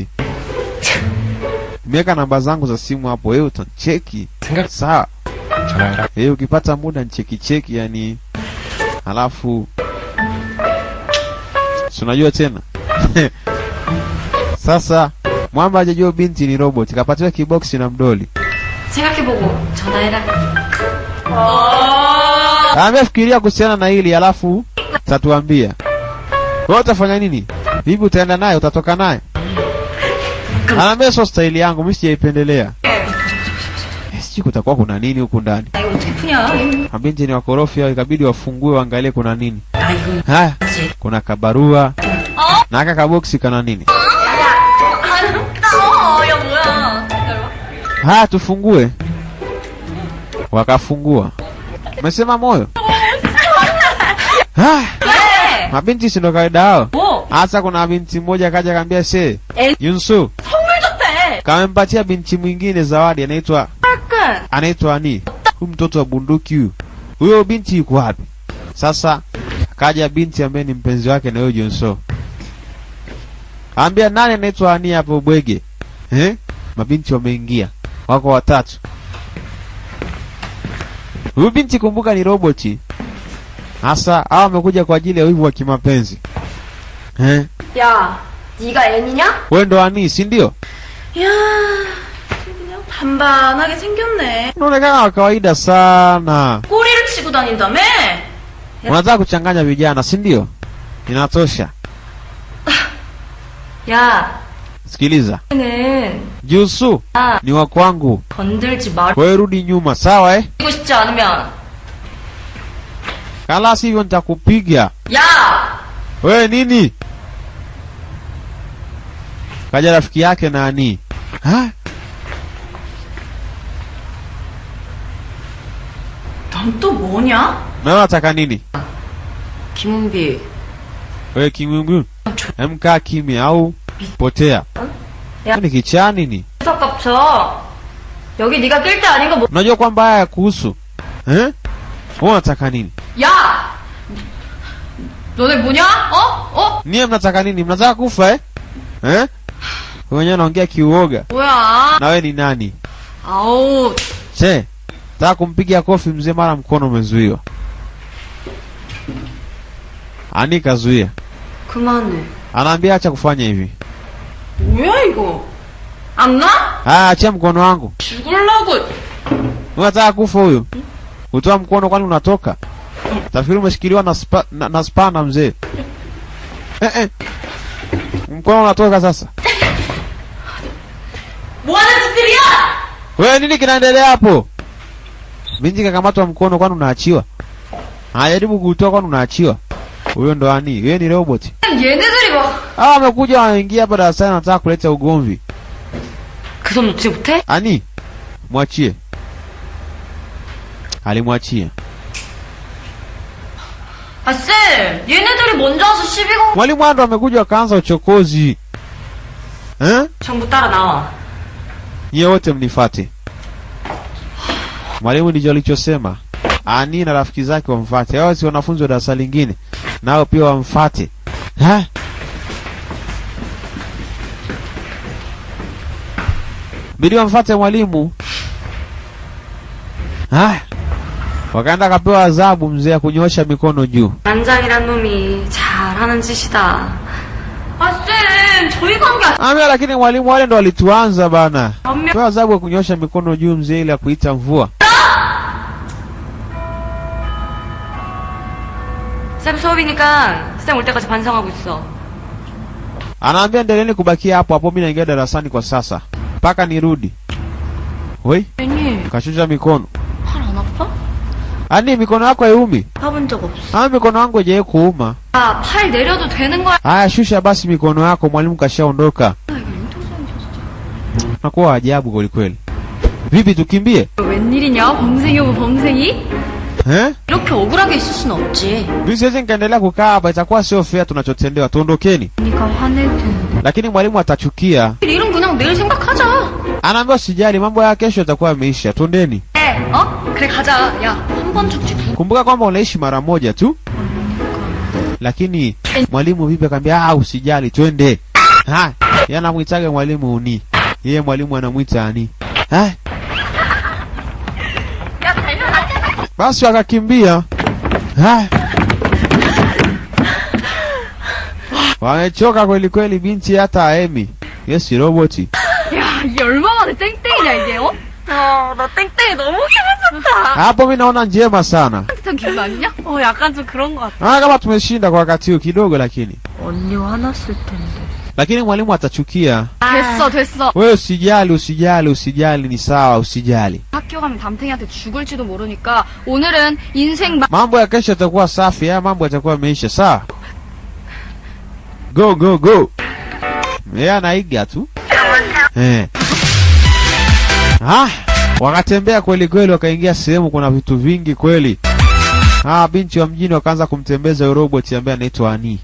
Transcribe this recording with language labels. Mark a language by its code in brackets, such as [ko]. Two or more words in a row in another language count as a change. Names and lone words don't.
[sw] Nimeweka namba zangu za simu hapo, wewe utacheki. Sawa. Ukipata muda ncheki yani. Halafu unajua tena. Sasa mwamba hajajua binti ni robot, kapatiwa kiboksi na mdoli. [ko] 생각해보고 전화해라. [sw] Amefikiria kuhusiana na hili, halafu tatuambia. Wewe utafanya nini? Bibi utaenda naye, utatoka naye? Anaambia sio staili yangu, mimi sijaipendelea. Sijui kutakuwa kuna nini huku ndani. [ko] 이거 어떻게 푸냐? [sw] Mabinti ni wakorofi, ikabidi wafungue waangalie kuna nini. [ko] 이거. [sw] Haya, kuna kabarua. Na aka kaboksi kana nini? [ko] 야 뭐야? [sw] Haya, tufungue. Wakafungua. Umesema moyo? Mabinti si ndo kawaida hao. Hasa kuna binti mmoja kaja kaambia Yunsu [ko] 선물 줬대. [sw] kamempatia binti mwingine zawadi, anaitwa Ani. Huyu mtoto wa bunduki huyu. Huyo binti yuko wapi? Sasa kaja binti ambaye ni mpenzi wake na huyo Yunsu. Ambia nani anaitwa Ani hapo bwege. Mabinti wameingia. Wako watatu. Huyu binti kumbuka ni roboti. Hasa hao wamekuja kwa ajili ya wivu wa kimapenzi. [ko] 야, 네가 애니냐? [sw] Wewe ndo Ani, si ndio? [ko] 야, 그냥 반반하게 생겼네. [sw] Unaonekana wa kawaida sana. [ko] 꼬리를 치고 다닌다며? [sw] Unataka kuchanganya vijana, si ndio? Inatosha. [ko] 야, [sw] Sikiliza. [ko] 얘는 [sw] Jusu ni wa kwangu. [ko] 건들지 말. [sw] Wewe rudi nyuma, sawa [ko] 이고 싶지 않으면. [sw] Kala sivyo nitakupiga. [ko] 야! [sw] Wewe nini? Kaja rafiki yake na Ani. [ko] 넌 또 뭐냐? [sw] Na wewe unataka nini? [ko] 김은비. [sw] Wewe kimwingu. Mkaa kimya au potea. Ni kichaa nini? [ko] 수석 깝쳐. 여기 네가 낄 때 아닌 거 뭐? [sw] Unajua kwamba haya kuhusu. Wewe unataka nini? [ko] 야! 너네 뭐냐? [sw] Niye mnataka nini? Mnataka kufa Wewe unaongea kiuoga. [ko] 뭐야? [sw] Na wewe ni nani? [ko] 아우. [sw] Nataka kumpigia kofi mzee mara mkono umezuiwa. Ani kazuia. [ko] 그만해. [sw] Anaambia acha kufanya hivi. [ko] 뭐야 이거? 안 나? [sw] Acha mkono wangu. [ko] 죽을라고. [sw] Unataka kufa huyo? Utoa mkono kwani unatoka? Tafikiri umeshikiliwa na spana mzee. Mkono unatoka sasa. [ko] 뭐하는 짓들이야? [sw] Wewe nini kinaendelea hapo? Binti kakamatwa mkono kwani unaachiwa? Jaribu kutoa kwani unaachiwa? Huyo ndo Ani, wewe ni robot. [ko] 얘네들이 막. [sw] Wamekuja wanaingia hapa darasani wanataka kuleta ugomvi. [ko] 그 손 놓지 못해? [sw] Ani, mwachie. Alimwachia. [ko] 아, 쌤! 얘네들이 먼저 와서 시비 건... [sw] Mwalimu Ando amekuja wakaanza uchokozi. [ko] 전부 따라 나와. [sw] Nyie wote mnifate. Mwalimu ndicho alichosema. Ani na rafiki zake wamfate. Hao si wanafunzi wa darasa lingine. Nao pia wamfate. Bidi wamfate mwalimu. Wakaenda kapewa adhabu mzee ya kunyoosha mikono juu. [ko] 반장이란 놈이 잘하는 짓이다. 아, 쌤! 저희가 한 게 [sw] Amia, lakini mwalimu wale ndo walituanza bana. Amia. Pewa adhabu ya kunyoosha mikono juu mzee ili ya kuita mvua. [ko] 쌤 수업이니까 쌤 올 때까지 반성하고 있어. [sw] Anaambia endeleeni kubakia hapo hapo, mimi naingia darasani kwa sasa. Mpaka nirudi. Oi? [ko] 쌤님, [sw] Kashusha mikono. [ko] 팔 안 아파? [sw] Ani mikono yako haiumi? [ko] 아픈 적 없어. [sw] Mikono yangu haijawahi kuuma. [ko] 아, 팔 내려도 되는 거야. [sw] Haya, shusha basi mikono yako, mwalimu kashaondoka. Nakuwa ajabu kweli kweli. Vipi tukimbie? [ko] 웬일이냐, 범생이 오고 범생이? 이렇게 억울하게 있을 순 없지. [sw] Mimi siwezi nikaendelea kukaa hapa, itakuwa sio fair tunachotendewa. Tuondokeni. [ko] 그러니까 화낼 텐데. [sw] Lakini mwalimu atachukia. [ko] 일은 그냥 내일 생각하자. [sw] Anaambia usijali, mambo ya kesho yatakuwa yameisha. Twendeni. [ko] 그래 가자. 야, 한 번 죽지 두. [sw] Kumbuka kwamba unaishi mara moja tu. Lakini mwalimu vipi akamwambia usijali twende. Yeye anamuitaga mwalimu uni. Yeye mwalimu anamuita ani. Basi wakakimbia. Wamechoka kweli kweli binti hata aemi. Yes, roboti. [ko] 야, 이게 얼마만에 땡땡이냐 이게, 어? 나 땡땡이 너무 기분 좋다. [sw] Hapo mimi naona njema sana. [ko] 따뜻한 기분 아니냐? 약간 좀 그런 것 같아. [sw] Kama tumeshinda kwa wakati huu kidogo lakini. [ko] 언니와 화났을 텐데. [sw] Lakini mwalimu atachukia. [ko] 됐어. [sw] Wewe usijali ni sawa, usijali. [ko] 학교 가면 담탱이한테 죽을지도 모르니까 오늘은 인생 [sw] Mambo ya kesho yatakuwa safi, haya mambo yatakuwa yameisha, sawa? Go. Yeye anaiga tu. Wakatembea kweli kweli, wakaingia sehemu kuna vitu vingi kweli. Binti wa mjini wakaanza kumtembeza yule robot ambaye anaitwa Ani.